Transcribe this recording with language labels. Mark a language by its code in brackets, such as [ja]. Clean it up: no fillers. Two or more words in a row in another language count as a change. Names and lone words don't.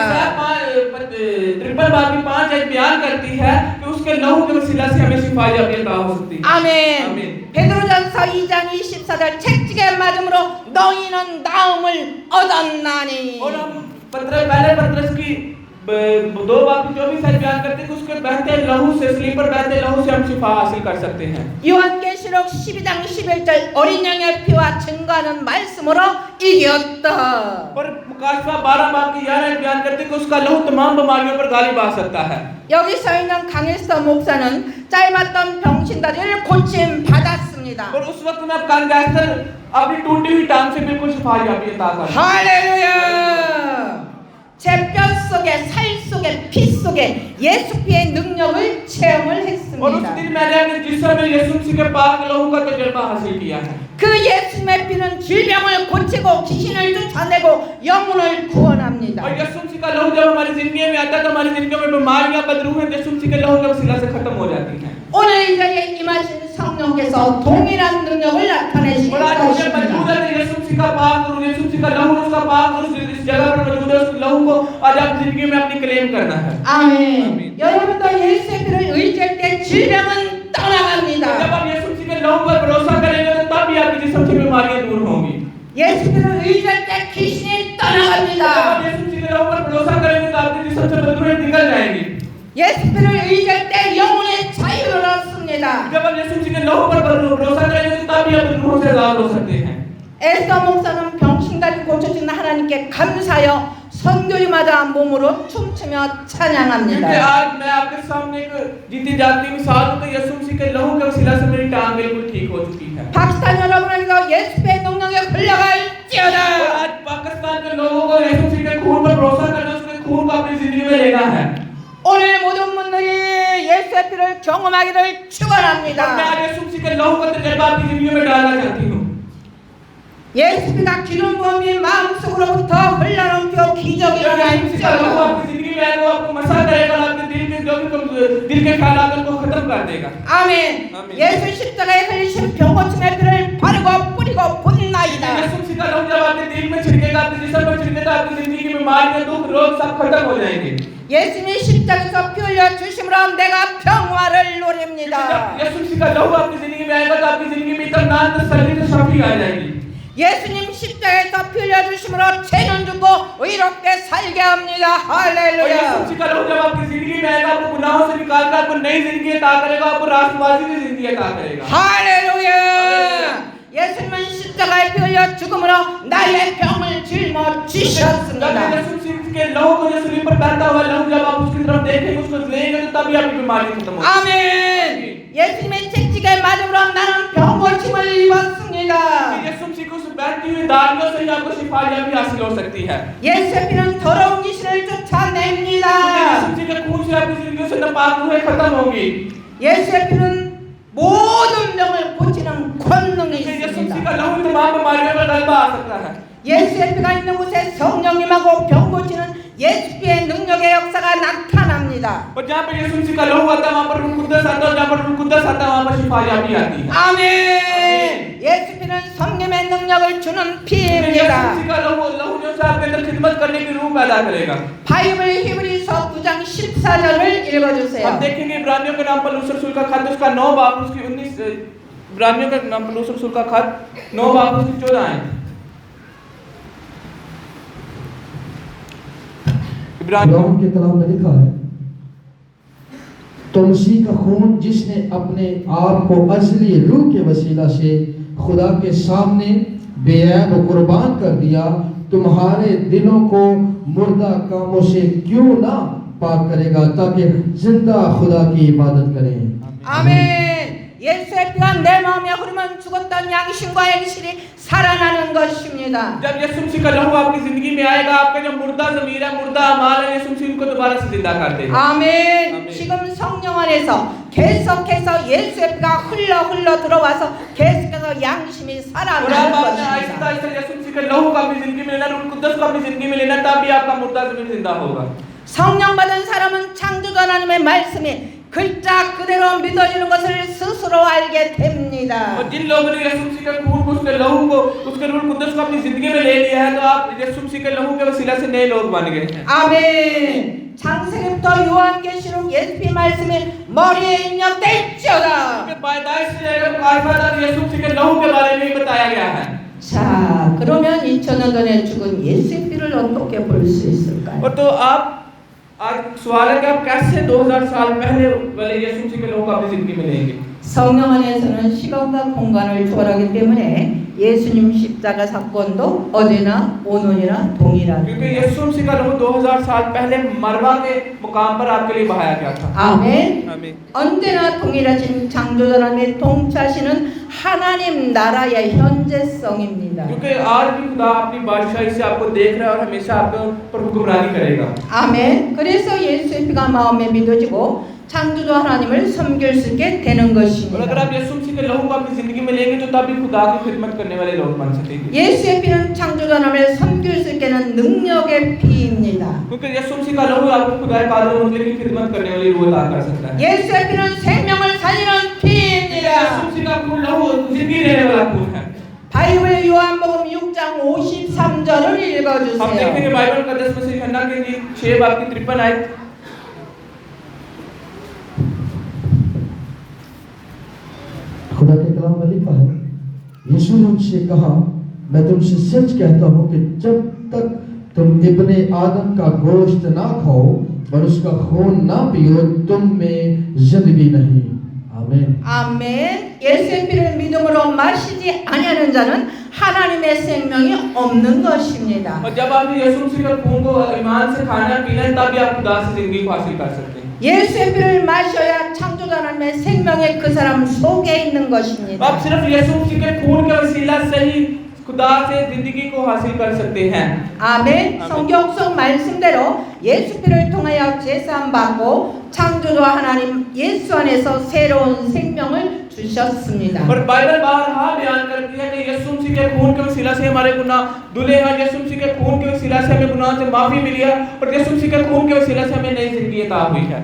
[ur] ٹرپل بار کی 5 ایک بیان کرتی ہے کہ اس کے لہو کے وسیلہ سے ہمیں شفایابی عطا ہو سکتی ہے. [ko] 아멘. 아멘. 베드로전서 2장 24절 채찍에 맞음으로 너희는 나음을 얻었나니. [ur] اور ہم پہلے پطرس کی 2 بار کی 24 سے بیان کرتے ہیں کہ اس کے بہتے لہو سے سلیپر بہتے لہو سے ہم شفا حاصل کر سکتے ہیں. [ko] 요한계시록 12장 11절 어린 양의 피와 증거하는 말씀으로 이겼다. [ur] اور مکاشفہ 12 بار کی 11 بیان کرتے ہیں کہ اس کا لہو تمام بیماریوں پر غالب آ سکتا ہے. [ko] 여기 서 있는 강일서 목사는 짧았던 병신다리를 고침 받았습니다. [ur] اور اس وقت میں کانگیسٹر اپنی ٹوٹی ہوئی ٹانگ سے بالکل شفایابی عطا کر. [ko] 할렐루야! 제 뼈 속에 살 속에 피 속에 예수 피의 능력을 체험을 [ur] اور اس [ko] 했습니다. [ur] دن میں نے اپنے جسم میں یسوع مسیح کے پاک لہو کا تجربہ حاصل کیا ہے. [ko] 그 예수님의 피는 질병을 고치고 귀신을 쫓아내고 영혼을 구원합니다. [ur] اور یسوع مسیح کا لہو جب ہماری زندگی میں آتا ہے تو ہماری زندگی میں بیماریاں بدروحیں یسوع مسیح کے لہو کے وسیلہ سے ختم ہو جاتی ہیں. [ko] 오늘 이 자리에 임하신 성령께서 동일한 능력을 나타내실 [ur] اور آج مجھے موجود [ko] 것입니다. [ur] ہے یسوع مسیح کا پاک اور یسوع مسیح کا لہو اس کا پاک اور اس جگہ پر موجود ہے اس لہو کو آج آپ زندگی میں اپنی کلیم کرنا ہے. [ko] 아멘. 여러분도 예수의 피를 의지할 때 질병은 떠나갑니다. [ur] جب آپ یسوع مسیح کے لہو پر بھروسہ کریں گے تو تب بھی آپ کی جسم کی بیماریاں دور ہوں گی. [ko] 예수 피를 의지할 때 귀신이 [ur] जब [ko] 떠나갑니다. [ur] آپ یسوع مسیح کے لہو پر بھروسہ کریں گے تو آپ کی جسم سے بدروحیں نکل جائیں گی. [ko] 예수 피를 의지할 때 영혼의 자유를 얻습니다. [ur] جب آپ یسوع مسیح کے لہو پر بھروسہ کریں گے تو تب بھی آپ بدروحوں سے آزاد ہو سکتے ہیں. [ko] 에스더 목사는 병신다리 고쳐주는 하나님께 감사하여 선교지마다 몸으로 춤추며 [ur] क्योंकि [ko] 찬양합니다. [ur] آج میں آپ کے سامنے ایک جیتی جاگتی مثال ہوں کہ یسوع مسیح کے لہو کے وسیلہ سے میری ٹانگ بالکل ٹھیک ہو چکی ہے. [ko] 파키스탄 여러분에게도 예수의 능력에 [ur] और [ko] 흘러갈지어다. [ur] آج پاکستان کے لوگوں کو یسوع مسیح کے خون پر بھروسہ کرنا اس کے خون کو اپنی زندگی میں لینا ہے. [ko] 오늘 모든 분들이 예수의 피를 경험하기를 [ur] اور میں [ko] 축원합니다. [ur] آج یسوع مسیح کے لہو کا تجربہ اپنی زندگی میں ڈالنا چاہتی ہوں. [ko] 예수 피가 기름 부음이 마음속으로부터 흘러넘겨 기적이 [ur] جب یسوع مسیح کا لہو [ko] 일어날지어다. [ur] آپ کی زندگی میں آئے گا وہ آپ کو مسح کرے گا اور آپ کے دل کے جو بھی دل کے خیالات کو ختم کر دے گا. [ko] 아멘. 아멘. 예수 십자가에 흘리신 병고침의 피를 바르고 뿌리고 분나 छिड़का이다. [ur] یسوع مسیح کا لہو جب آپ کے دل میں چھڑکے گا، آپ کے جسم میں چھڑکے گا، آپ کی زندگی کی بیماریاں، دکھ، روگ سب ختم ہو جائیں گے. [ko] 예수님이 십자가에서 피 흘려 주심으로 내가 평화를 누립니다. [ur] یسوع مسیح کا لہو آپ کی زندگی میں آئے گا تو آپ کی زندگی میں اطمینان، تسلی، شانتی آ جائے گی. [ko] 예수님 십자가에서 피 흘려 주심으로 죄는 죽고 의롭게 살게 합니다. [ur] اور یسوع [ko] 할렐루야. [ur] مسیح کا لہو جب آپ کی زندگی میں آئے گا، آپ کو گناہوں سے نکال کر آپ کو نئی زندگی عطا کرے گا، آپ کو راشٹرواسی کی زندگی عطا کرے گا. [ko] 할렐루야. 예수님은 십자가에 피 흘려 죽음으로 나의 병을 짊어지셨습니다. [ur] جب یسوع مسیح کے لہو کو جو سولی پر بہتا ہوا لہو جب آپ اس کی طرف دیکھیں گے، اس کو لیں گے تو تبھی آپ کی بیماری ختم ہوگی. [ko] 아멘. 예수님의 채찍에 맞음으로 나는 병고침을 입었습니다. [ur] یسوع مسیح کو اس بہتی ہوئی داڑھیوں سے ہی آپ کو شفائیاں بھی حاصل ہو سکتی ہے. [ko] 예수의 피는 더러운 귀신을 쫓아냅니다. [ur] یسوع مسیح کے خون سے آپ کی زندگی سے ناپاک روحیں ختم ہوں گی. [ko] 예수의 피는 모든 병을 고치는 권능이 [ur] यीशु [ko] 있습니다. [ur] مسیح کا لہو تمام بیماریوں پر غلبہ آ سکتا ہے. [ko] 예수의 피가 있는 곳에 성령님하고 병 고치는 예수의 능력의 역사가 나타납니다. [ur] اور جہاں پر یسوع مسیح کا لہو آتا ہے، وہاں پر روح القدس آتا ہے، اور جہاں پر روح القدس آتا ہے، وہاں پر شفائیاں بھی آتی ہے. [ko] 아멘. 예수 피는 성령의 능력을 주는 [ur] यीशु [ko] 피입니다. [ur] مسیح کا لہو جو ہے آپ کے اندر خدمت کرنے کی روح پیدا کرے گا. [ko] 바이블 히브리서 9장 14절을 읽어주세요. [ur] اب دیکھیں گے عبرانیوں کے نام پر لوسر رسول کا خط، اس کا 9 باب اس کی 19، عبرانیوں کے نام پر لوسر رسول کا خط 9 باب اس کی 14 آیت. خداوند کے کلام میں لکھا ہے، تو مسیح کا خون جس نے اپنے آپ کو ازلی روح کے وسیلہ سے خدا کے سامنے بے عیب قربان کر دیا، تمہارے دلوں کو مردہ کاموں سے کیوں نہ پاک کرے گا، تاکہ زندہ خدا کی عبادت کریں. [ko] 아멘. 예수의 피가 내 마음에 흐르면 죽었던 양심과 행실이 살아나는 것입니다. [ur] جب یسوع مسیح کا لہو آپ کی زندگی میں آئے گا، آپ کا جو مردہ ضمیر ہے، مردہ اعمال ہے، یسوع مسیح ان کو دوبارہ سے زندہ کر دے گا. [ko] 아멘. 아멘. 지금 성령 안에서 계속해서 예수의 피가 흘러 들어와서 계속해서 양심이 [ur] और [ko] 살아나는 [ur] آپ آپنے [ko] 것입니다. [ur] آہستہ آہستہ یسوع مسیح کے لہو کو اپنی زندگی میں لینا، روح القدس کو اپنی زندگی میں لینا، تب بھی آپ کا مردہ ضمیر زندہ ہوگا. [ko] 성령 받은 사람은 창조주 하나님의 말씀이 글자 그대로 믿어지는 것을 스스로 알게 됩니다. [ur] اور جن لوگوں نے یسوع مسیح کے خون کو، اس کے لہو کو، اس کے روح القدس کو اپنی زندگی میں لے لیا ہے، تو آپ یسوع مسیح کے لہو کے وسیلہ سے نئے لوگ بن گئے. [ko] 아멘. 창세기부터 요한계시록 예수의 말씀이 머리에 입력됐지어다. [ur] پیدائش سے لے کر کائفا تک یسوع مسیح کے لہو کے بارے میں ہی بتایا گیا ہے. [ko] 자, 그러면 2000년 전에 죽은 예수의 피를 어떻게 볼 수 있을까요? [ur] اور تو آپ آج سوال ہے کہ آپ کیسے 2000 سال پہلے والے یسوع مسیح کے لہو کو اپنی زندگی میں لیں گے. [ko] 성령 안에서는 시간과 공간을 초월하기 때문에 예수님 십자가 사건도 어제나 오늘이나 [ur] क्योंकि [ko] 동일합니다. [ur] یسوع مسیح کا لہو 2000 سال پہلے مروہ کے مقام پر آپ کے لیے بہایا گیا تھا. [ko] 아멘. [ur] आमीन। [ko] 언제나 동일하신 창조주 하나님의 통치하시는 하나님 나라의 현재성입니다. [ur] کیونکہ آج بھی خدا اپنی بادشاہی سے آپ کو دیکھ رہا ہے اور ہمیشہ آپ کے اوپر حکمرانی کرے گا. [ko] 아멘. 그래서 예수의 피가 마음에 믿어지고 창조주 하나님을 섬길 수 있게 되는 [ur] اور اگر [ko] 것입니다. [ur] آپ یسوع مسیح کے لہو کو اپنی زندگی میں لیں گے تو تبھی خدا کی خدمت کرنے والے لوگ بن سکیں گے. [ko] 예수의 피는 창조주 하나님을 섬길 수 있게 하는 능력의 피입니다. [ur] کیونکہ یسوع مسیح کا لہو آپ کو خدا کے قانون مطابق کی خدمت کرنے والی روح عطا کر سکتا ہے. [ko] 예수의 피는 생명을 살리는 피입니다. [ur] یسوع مسیح کا خون لہو زندگی دینے والا خون ہے. [ko] 바이블 요한복음 6장 53절을 [ur] हम [ko] 읽어주세요. [ur] دیکھیں گے بائبل کا 10 مسیح یوحنا کے 6 باب کی 53 آیت. خدا کے کلام میں لکھا ہے، یسوع نے ان سے کہا، میں تم سے سچ کہتا ہوں کہ جب تک تم ابن آدم کا گوشت نہ کھاؤ اور اس کا خون نہ پیو، تم میں زندگی نہیں. आमीन। [ko] 아멘. 예수의 피를 믿음으로 마시지 아니하는 자는 하나님의 생명이 없는 것입니다. [ur] اور جب آپ یسوع مسیح کے خون کو ایمان سے کھانا پینا ہے، تبھی آپ خدا سے زندگی کو حاصل کر سکتے ہیں. [ko] 예수의 피를 마셔야 창조주 하나님의 생명이 그 사람 속에 있는 것입니다. [ur] آپ صرف یسوع مسیح کے خون کے وسیلہ سے ہی خدا سے زندگی کو حاصل کر سکتے ہیں. [ko] 아멘. 성경 속 말씀대로 예수 피를 통하여 제사함 받고 창조주 하나님 예수 안에서 새로운 생명을 주셨습니다. [ur] اور بائبل بارہا بیان کرتی ہے کہ یسوع مسیح کے خون کے وسیلہ سے ہمارے گناہ دھلے ہیں، یسوع مسیح کے خون کے وسیلہ سے ہمیں گناہ سے معافی ملی ہے، اور یسوع مسیح کے خون کے وسیلہ سے ہمیں نئی زندگی عطا ہوئی ہے.